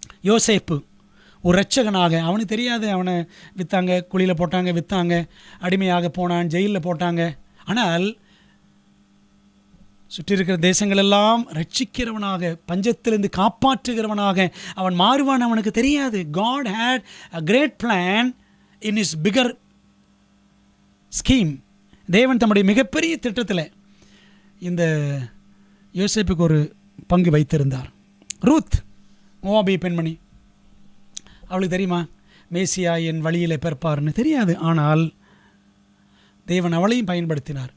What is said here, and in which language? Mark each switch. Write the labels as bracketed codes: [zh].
[ta] யோசேப்பு ஒரு இரட்சகனாக, அவனுக்கு தெரியாது, அவனை விற்றாங்க, குழியில் போட்டாங்க, விற்றாங்க, அடிமையாக போனான், ஜெயிலில் போட்டாங்க. ஆனால் சுற்றி இருக்கிற தேசங்களெல்லாம் ரட்சிக்கிறவனாக, பஞ்சத்திலிருந்து காப்பாற்றுகிறவனாக அவன் மாறுவான். அவனுக்கு தெரியாது. [en] God had a great plan in his bigger scheme. [ta] தேவன் தம்முடைய மிகப்பெரிய திட்டத்தில் இந்த யோசேப்புக்கு ஒரு பங்கு வைத்திருந்தார். ரூத், மோவாபிய பெண்மணி, அவளுக்கு தெரியுமா மேசியா என் வழியில் பிறப்பார்னு? தெரியாது. ஆனால் தேவன் அவளையும் பயன்படுத்தினார்.